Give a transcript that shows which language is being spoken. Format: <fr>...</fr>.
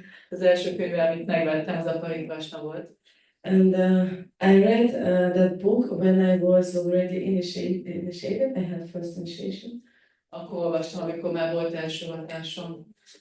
<hu>Az első könyv, amit megvettem, az a Pariprashna volt.</hu> <en>And I read that book when I was already initiated. I had first initiation.</en> <hu>Akkor olvastam, amikor már volt első hatásom.</hu>